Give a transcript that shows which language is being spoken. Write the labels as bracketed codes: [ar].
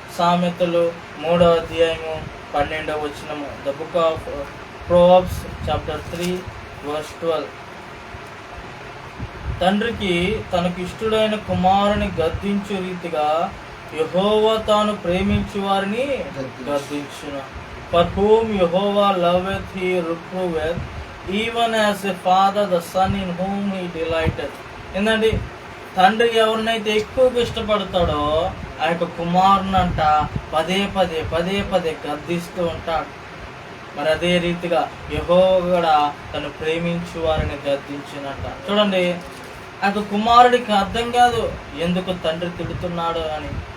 [te] సామెతలు 3వ అధ్యాయము 12వ వచనము. [en] The book of proverbs chapter 3 verse 12. [te] తండ్రికి తనకు ఇష్టడైన కుమారుని గద్దించు రీతిగా యెహోవా తాను ప్రేమించు వారిని గద్దించును. [en] For whom యెహోవా loveth he reproveth, even as a father the son in whom he delighteth. [te] ఏంటండి, తండ్రి ఎవరినైతే ఎక్కువగా ఇష్టపడతాడో ఆ యొక్క కుమారుని అంట పదే పదే గద్దిస్తూ ఉంటాడు. మరి అదే రీతిగా యెహోవా కూడా తను ప్రేమించు వారిని గద్దించినట్ట. చూడండి, ఆ యొక్క కుమారుడికి అర్థం కాదు ఎందుకు తండ్రి తిడుతున్నాడు అని.